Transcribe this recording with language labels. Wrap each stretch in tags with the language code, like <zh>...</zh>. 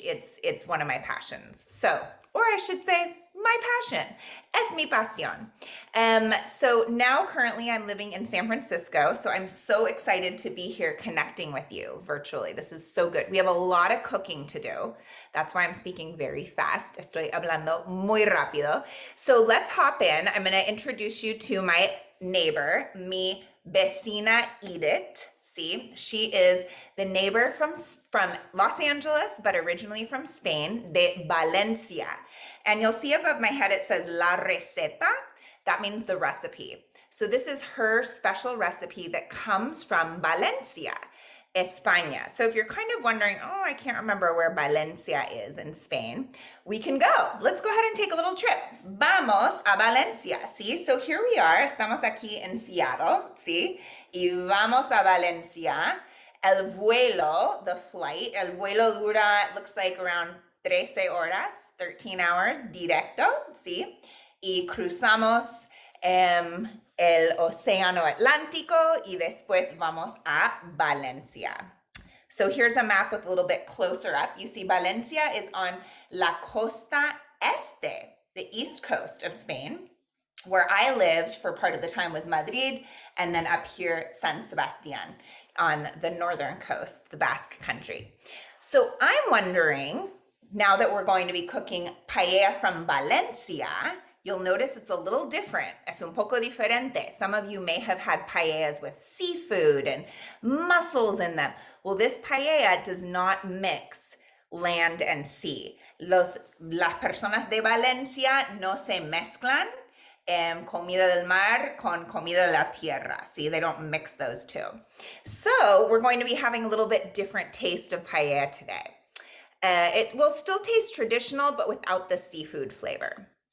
<en>It's one of my passions. So, or I should say, my passion.</en> <es>Es mi pasión.</es> <en>So now currently I'm living in San Francisco, so I'm so excited to be here connecting with you virtually. This is so good. We have a lot of cooking to do. That's why I'm speaking very fast.</en> <es>Estoy hablando muy rápido.</es> <en>So let's hop in. I'm going to introduce you to my neighbor,</en> <es>mi vecina</es> <en>Edith. See, she is the neighbor from Los Angeles, but originally from Spain, de Valencia. And you'll see above my head, it says La Receta. That means the recipe. So this is her special recipe that comes from Valencia, España. So if you're kind of wondering, oh, I can't remember where Valencia is in Spain, we can go. Let's go ahead and take a little trip.</en> <es>Vamos a Valencia, ¿sí?</es> <en>So here we are,</en> <es>estamos aquí en Seattle, ¿sí? Y vamos a Valencia. El vuelo,</es> <en>the flight,</en> <es>el vuelo dura,</es> <en>it looks like around</en> <es>13 horas,</es> <en>13 hours,</en> <es>directo, ¿sí? Y cruzamos el Océano Atlántico, y después vamos a Valencia.</es> <en>So here's a map with a little bit closer up. You see Valencia is on</en> <es>la costa este,</es> <en>the east coast of Spain. Where I lived for part of the time was Madrid, and then up here, San Sebastian on the northern coast, the Basque country. So I'm wondering, now that we're going to be cooking paella from Valencia, you'll notice it's a little different.</en> <es>Es un poco diferente.</es> <en>Some of you may have had paellas with seafood and mussels in them. Well, this paella does not mix land and sea.</en> <es>Las personas de Valencia no se mezclan comida del mar con comida de la tierra.</es> <en>See, they don't mix those two. So we're going to be having a little bit different taste of paella today. It will still taste traditional, but without the seafood flavor.</en>